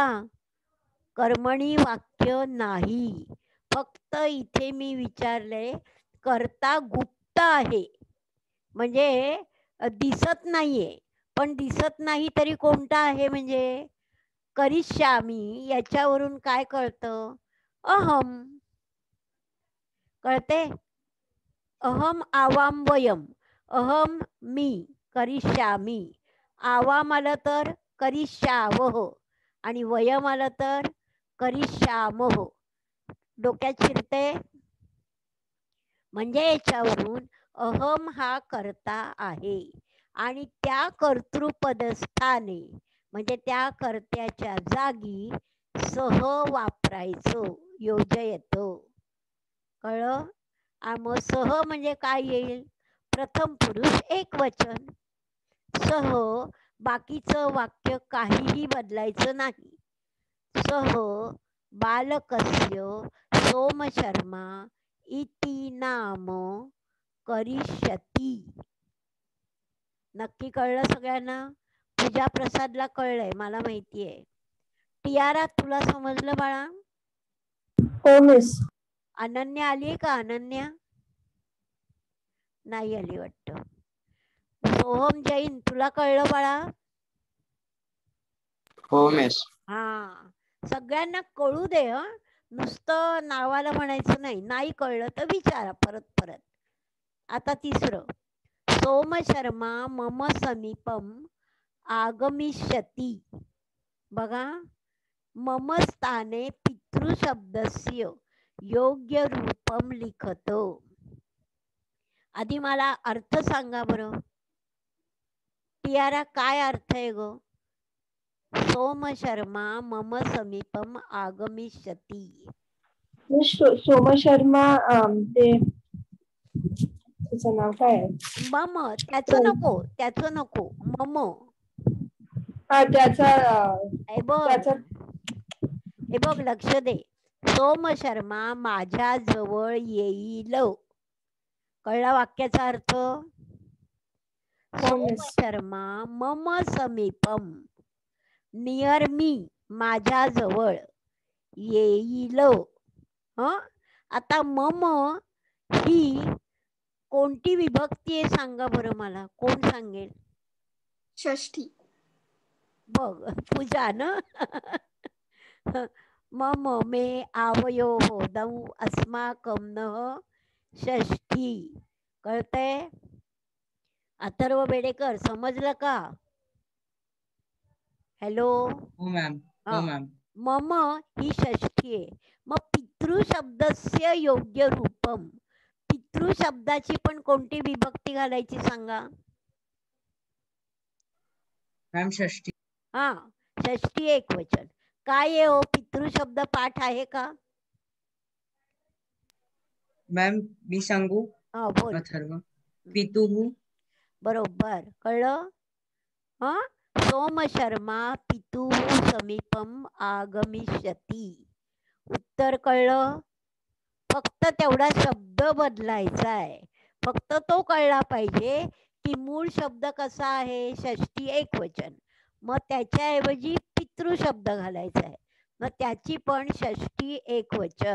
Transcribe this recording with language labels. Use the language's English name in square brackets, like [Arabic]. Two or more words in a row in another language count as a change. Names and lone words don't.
[Marathi] कर्मणी वाक्य नाही. फक्त इथे मी विचारलंय, कर्ता गुप्त आहे म्हणजे दिसत नाहीये, पण दिसत नाही तरी कोणता आहे म्हणजे करिष्यामी. याच्यावरून काय कळतं? अहम. कळते? [Sanskrit] अहम आवाम वयम, अहम मी, करिष्यामी. [Marathi] आवाम आलं तर करिष्यावह आणि वयम आलं तर करिष्यामह. डोक्यात शिरते? म्हणजे याच्यावरून अहम हा कर्ता आहे आणि त्या कर्तृपदस्थाने म्हणजे त्या कर्त्याच्या जागी सह वापरायचं, योजयत. कळलं? मग सह म्हणजे काय येईल? प्रथम पुरुष एकवचन. सह बाकीचं वाक्य काहीही बदलायचं नाही. [Sanskrit] सह बालकस्य सोमशर्मा इति नाम करिष्यति. [Marathi] नक्की कळलं सगळ्यांना? पूजा प्रसादला कळलंय, मला माहितीये. टियारा तुला समजलं बाळा? हो मिस. अनन्या आली का? अनन्या नाही आली वाटतं. सोहम जैन तुला कळलं बाळा? हो मिस. हा, सगळ्यांना कळू दे. नुसतं नावाला म्हणायचं नाही. नाही कळलं तर विचारा परत परत. आता तिसरं, [Sanskrit] सोम शर्मा मम समीपम आगमिष्यति. बघा, मम स्थाने पितृशब्दस्य योग्य रूपम लिखतो. [Marathi] आधी मला अर्थ सांगा बरं. टियारा काय अर्थ आहे गो? [Sanskrit] सोम शर्मा मम समीपम आगमिष्यति. [Marathi] सोम शर्मा ते त्याचं नाव काय आहे? मम, त्याचं नको मम. हा त्याचा हे बघ लक्ष दे. सोम शर्मा माझ्या जवळ येईल. कळला वाक्याचा अर्थ? [Sanskrit] सोम शर्मा मम समीपम, [English] near me, [Marathi] माझ्या जवळ येईल. आता मम ही कोणती विभक्ती आहे सांगा बरं मला. कोण सांगेल? षष्ठी. बघ पूजा ना. [Sanskrit] मम मे आवयोः दौ अस्माकं नः षष्ठी. [Marathi] कळतंय? अथर्व बेडेकर समजलं का? हॅलो. हो मॅम. हो मॅम. मम ही षष्ठी आहे. मग [Sanskrit] पितृ शब्दस्य योग्य रूपम, [Marathi] पितृ शब्दाची पण कोणती विभक्ती घालायची सांगा? मॅम षष्ठी. हा, षष्ठी एकवचन. काय आहे हो? पितृ शब्द पाठ आहे का? मॅम मी सांगू? बोल. अथर्व. पितुः. बरोबर, कळलं? [Sanskrit] सोम शर्मा पितुः समीपम आगमिष्यति. [Marathi] उत्तर कळलं? फक्त तेवढा शब्द बदलायचा आहे. फक्त तो कळला पाहिजे की मूळ शब्द कसा आहे? षष्ठी एकवचन. मग त्याच्याऐवजी पितृ शब्द घालायचा आहे. मग त्याची पण षष्ठी एकवचन.